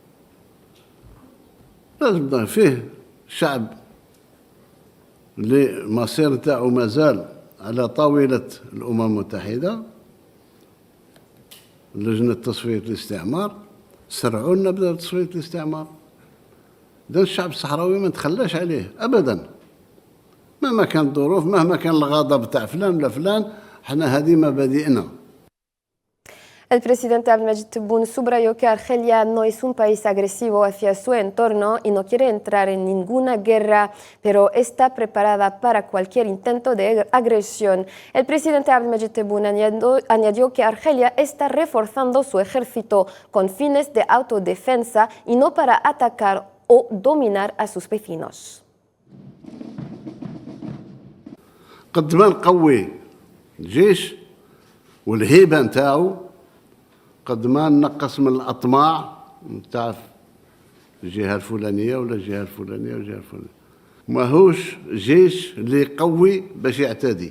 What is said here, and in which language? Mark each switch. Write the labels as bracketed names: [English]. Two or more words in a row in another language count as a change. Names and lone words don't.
[Arabic] لازم فيه شعب اللي المصير تاعو مازال على طاولة الأمم المتحدة، لجنة تصفية الاستعمار، سرعوا لنا بتصفية الاستعمار. ده الشعب الصحراوي ما نتخلاش عليه ابدا، مهما كانت الظروف، مهما كان الغضب تاع فلان ولا فلان، احنا هذه مبادئنا. [Spanish] El presidente Abdelmejid Tebboune subrayó que Argelia no es un país agresivo hacia su entorno y no quiere entrar en ninguna guerra, pero está preparada para cualquier intento de agresión. El presidente Abdelmejid Tebboune añadió que Argelia está reforzando su ejército con fines de autodefensa y no para atacar o dominar a sus vecinos. [Arabic] قد ما نقوي الجيش والهيبة نتاعو، قد ما نقص من الأطماع نتاع الجهة الفلانية ولا الجهة الفلانية ولا الجهة الفلانية. ماهوش جيش اللي يقوي باش يعتدي.